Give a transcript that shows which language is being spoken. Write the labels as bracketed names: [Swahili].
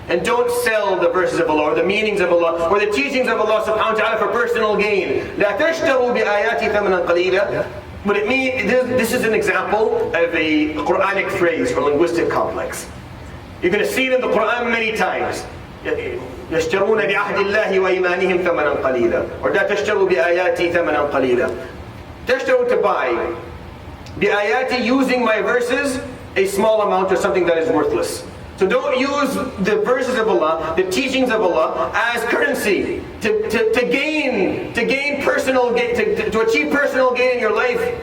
[English] And don't sell the verses of Allah, or the meanings of Allah, or the teachings of Allah subhanahu wa ta'ala for personal gain. [Arabic] لَا تَشْتَرُوا بِآيَاتِ ثَمَنًا قَلِيلًا. [English] What it means, this is an example of a Quranic phrase or linguistic complex. You're going to see it in the Quran many times. [Arabic] يشترون بعهد الله وإيمانهم ثمنا قليلا. Or لا تشتروا بآياتي ثمنا قليلا. [English] تشتروا, to buy. بآياتي, using my verses, a small amount or something that is worthless. So don't use the verses of Allah, the teachings of Allah, as currency to gain personal gain, to achieve personal gain in your life.